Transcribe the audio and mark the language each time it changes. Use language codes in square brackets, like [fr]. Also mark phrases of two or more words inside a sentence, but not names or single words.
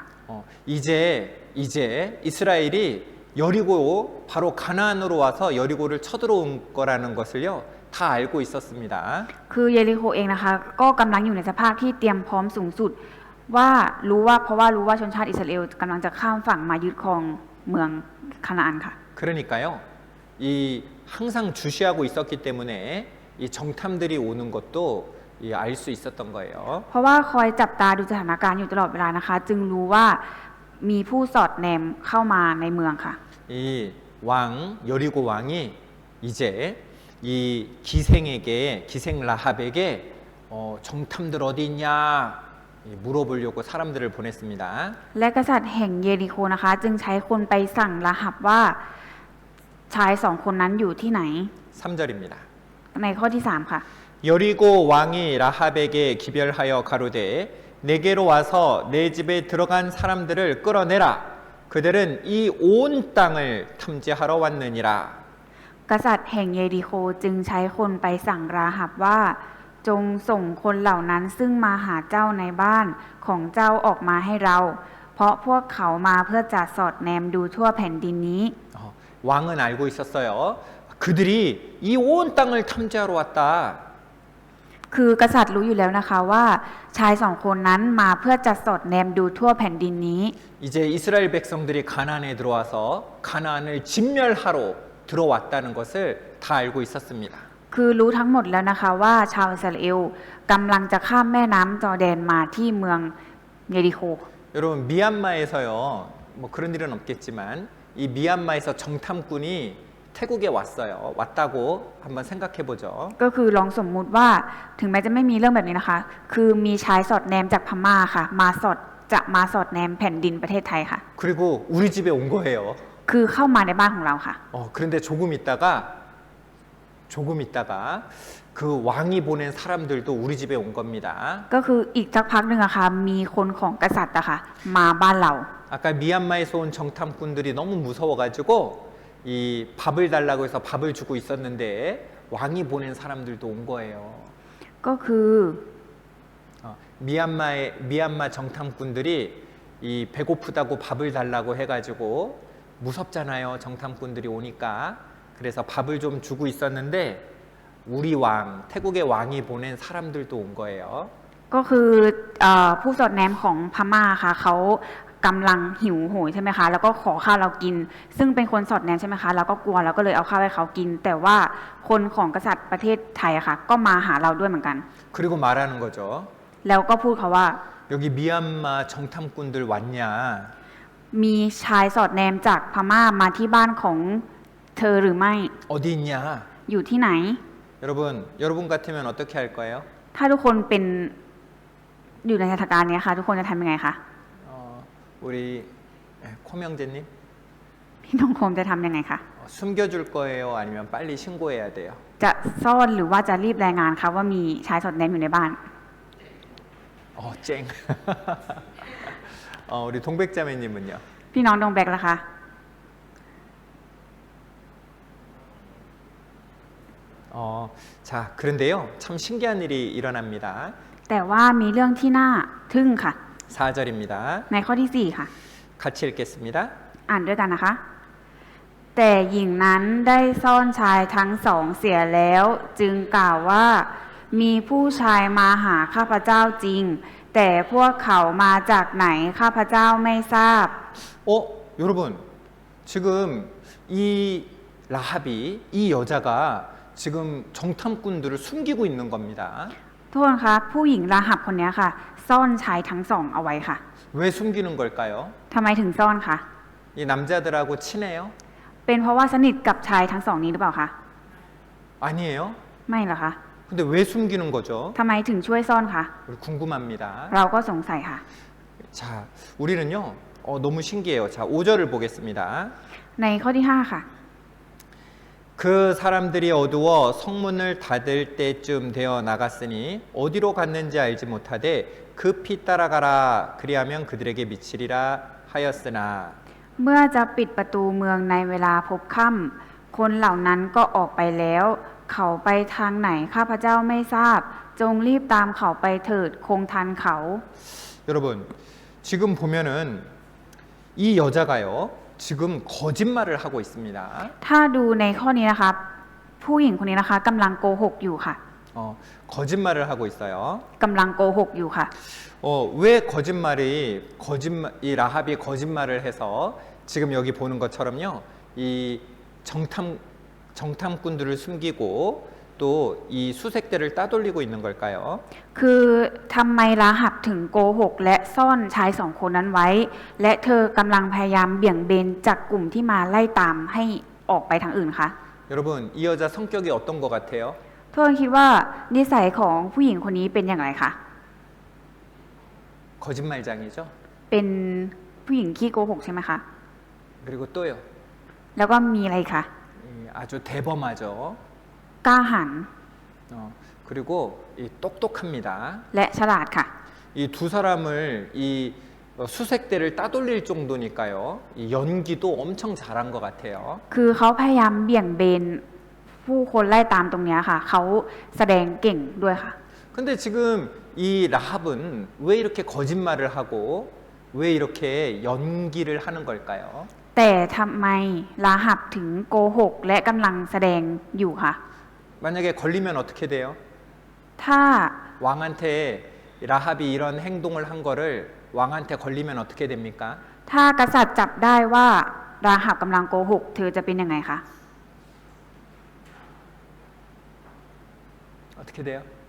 [ko] 이제 이스라엘이 여리고 바로 가나안으로 와서 여리고를 쳐들어온 거라는 것을요 다 알고 있었습니다. [th] คือเยริโคเองนะคะก็กำลังอยู่ในสภาพที่เตรียมพร้อมสูงสุดเพราะว่ารู้ว่าชนชาติอิสราเอลกำลังจะข้ามฝั่งมายึดครองเมืองคานาอันค่ะ [ko] 그러니까요 이 항상 주시하고 있었기 때문에 이 정탐들이 오는 것도 알 수 있었던 거예요. [th] เพราะว่าคอยจับตาดูสถานการณ์อยู่ตลอดเวลานะคะ จึงรู้ว่ามีผู้สอดแนมเข้ามาในเมืองค่ะ [ko] 이 왕 여리고 왕이 이제 이 기생 라합에게 정탐들 어디 있냐 물어보려고 사람들을 보냈습니다. [th] และกษัตริย์แห่งเยริโคนะคะ จึงใช้คนไปสั่งราหับว่าชายสองคนนั้นอยู่ที่ไหน [ko] 3절입니다. [th] ในข้อที่3ค่ะ [ko] 여리고 왕이 라합에게 기별하여 가로되 내게로 와서 내 집에 들어간 사람들을 끌어내라. 그들은 이 온 땅을 탐지하러 왔느니라. [th] กษัตริย์แห่งเยริโคจึงใช้คนไปสั่งราหับว่าจงส่งคนเหล่านั้นซึ่งมาหาเจ้าในบ้านของเจ้าออกมาให้เรา เพราะพวกเขามาเพื่อจะสอดแนมดูทั่วแผ่นดินนี้ [ko] 왕은 알고 있었어요. 그들이 이 온 땅을 탐지하러 왔다. [th] คือกษัตริย์รู้อยู่แล้วนะคะว่าชายสองคนนั้นมาเพื่อจะสอดแนมดูทั่วแผ่นดินนี้ [ko] 이제 이스라엘 백성들이 가나안에 들어와서 가나안을 진멸하러 들어왔다는 것을 다 알고 있었습니다. [th] คือรู้ทั้งหมดแล้วนะคะว่าชาวอิสราเอลกำลังจะข้ามแม่น้ำจอร์แดนมาที่เมืองเยริโค [ko] 여러분 미얀마에서요 뭐 그런 일은 없겠지만 이 미얀마에서 정탐꾼이 태국에 왔다고 한번 생각해 보죠. [th] ก็คือลองสมมุติว่าถึงแม้จะไม่มีเรื่องแบบนี้นะคะ คือมีชายสอดแนมจากพม่าค่ะมาสอดแนมแผ่นดินประเทศไทยค่ะ [ko] 그리고 우리 집에 온 거예요. [th] คือเข้ามาในบ้านของเราค่ะ [ko] 그런데 조금 있다가 조금 있다가 그 왕이 보낸 사람들도 우리 집에 온 겁니다. [th] ก็คืออีกสักพักหนึ่งอะค่ะมีคนของกษัตริย์อะค่ะมาบ้านเรา [ko] 아까 미얀마에서 온 정탐꾼들이 너무 무서워가지고 이 밥을 달라고 해서 밥을 주고 있었는데 왕이 보낸 사람들도 온 거예요. [th] ก็คือ [ko] 미얀마 정탐꾼들이 이 배고프다고 밥을 달라고 해가지고 무섭잖아요. 정탐꾼들이 오니까. 그래서 밥을 좀 주고 있었는데 우리 왕, 태국의 왕이 보낸 사람들도 온 거예요. [th] ก็คือผู้สอดแนมของพม่าค่ะเขากำลังหิวโหยใช่ไหมคะแล้วก็ขอข้าวเรากิน ซึ่งเป็นคนสอดแนมใช่ไหมคะเราก็กลัวเราก็เลยเอาข้าวให้เขากิน แต่ว่าคนของกษัตริย์ประเทศไทยอะค่ะก็มาหาเราด้วยเหมือนกัน [ko] 그리고 말하는 거죠. [th] แล้วก็พูดเขาว่า [ko] 여기 미얀마 정탐꾼들 왔냐? [th] มีชายสอดแนมจากพม่ามาที่บ้านของเธอหรือไม่ [ko] 어디 있냐? [th] อยู่ที่ไหน [ko] 여러분 같으면 어떻게 할 거예요? [th] ถ้าทุกคนเป็นอยู่ในสถานการณ์นี้ค่ะทุกคนจะทำยังไงคะ [ko] 우리 코명재님 [th] พี่น้องโคมจะทำยังไงคะ [ko] 숨겨줄 거예요? 아니면 빨리 신고해야 돼요? [th] จะซ่อนหรือว่าจะรีบรายงานคะว่ามีชายสอดแนมอยู่ในบ้าน [ko] 쨍. 우리 동백자매님은요? [th] พี่น้องดงแบกล่ะคะ [ko] 자, 그런데요. 참 신기한 일이 일어납니다. [th] แต่ว่ามีเรื่องที่น่าทึ่งค่ะ [ko] 4절입니다. [th] ในข้อที่ 4 ค่ะ [ko] 같이 읽겠습니다. [th] อ่านด้วยกันนะคะ แต่หญิงนั้นได้ซ่อนชายทั้งสองเสียแล้ว จึงกล่าวว่ามีผู้ชายมาหาข้าพเจ้าจริง แต่พวกเขามาจากไหนข้าพเจ้าไม่ทราบ [ko] 여러분, 지금 이 라합이 이 여자가 지금 정탐꾼들을 숨기고 있는 겁니다. [th] ทุกคนคะผู้หญิงราหับคนนี้ค่ะ ซ่อนชายทั้งสองเอาไว้ค่ะ [ko] 왜 숨기는 걸까요? [th] ทำไมถึงซ่อนคะ [ko] 이 남자들하고 친해요? [th] เป็นเพราะว่าสนิทกับชายทั้งสองนี้หรือเปล่าคะ [ko] 아니에요? [th] ไม่หรอคะ [ko] 근데 왜 숨기는 거죠? [th] ทำไมถึงช่วยซ่อนคะ [ko] 우리 궁금합니다. [th] เราก็สงสัยค่ะ [ko] 자, 우리는요. 너무 신기해요. 자, 5절을 보겠습니다. [th] ในข้อที่ 5 ค่ะ [ko] 그 사람들이 어두워 성문을 닫을 때쯤 되어 나갔으니 어디로 갔는지 알지 못하되 급히 따라가라 그리하면 그들에게 미치리라 하였으나 [th] เมื่อจะปิดประตูเมืองในเวลาพบค่ำคนเหล่านั้นก็ออกไปแล้ว เขาไปทางไหนข้าพเจ้าไม่ทราบ จงรีบตามเขาไปเถิดคงทันเขา [ko] 여러분 지금 보면은 이 여자가요 지금 거짓말을 하고 있습니다. [th] ถ้าดูในข้อนี้นะคะผู้หญิงคนนี้นะคะกำลังโกหกอยู่ค่ะ [ko] 거짓말을 하고 있어요. [th] กำลังโกหกอยู่ค่ะ [ko] 왜 이 라합이 거짓말을 해서 지금 여기 보는 것처럼요 이 정탐꾼들을 숨기고 또 이 수색대를 따돌리고 있는 걸까요? [th] คือทำไมราหับถึงโกหกและซ่อนชายสองคนนั้นไว้ และเธอกำลังพยายามเบี่ยงเบนจากกลุ่มที่มาไล่ตามให้ออกไปทางอื่นคะ [ko] 여러분 이 여자 성격이 어떤 것 같아요? [th] ทุกคนคิดว่านิสัยของผู้หญิงคนนี้เป็นอย่างไรคะ [ko] 거짓말장이죠. [th] เป็นผู้หญิงขี้โกหกใช่ไหมคะ [ko] 그리고 또요. [th] แล้วก็มีอะไรคะ [ko] 아주 대범하죠. [th] กล้าหาญ [ko] 그리고 똑똑합니다. [th] และฉลาดค่ะ [ko] 이 두 사람을 이 수색대를 따돌릴 정도니까요. 이 연기도 엄청 잘한 것 같아요. [th] คือเขาพยายามเบี่ยงเบนผู้คนไล่ตามตรงเนี้ยค่ะ เขาแสดงเก่งด้วยค่ะ [ko] 근데 지금 이 라합은 왜 이렇게 거짓말을 하고 왜 이렇게 연기를 하는 걸까요? [th] แต่ทำไมราหับถึงโกหกและกำลังแสดงอยู่ค่ะ [ko] 만약에 걸리면 어떻게 돼요? [th] ถ้า [ko] 왕한테 라합이 이런 행동을 한 거를 왕한테 걸리면 어떻게 됩니까? [th] ถ้ากษัตริย์จับได้ว่าราหับกำลังโกหกเธอจะเป็นยังไงคะ [ko] 어떻게 돼요?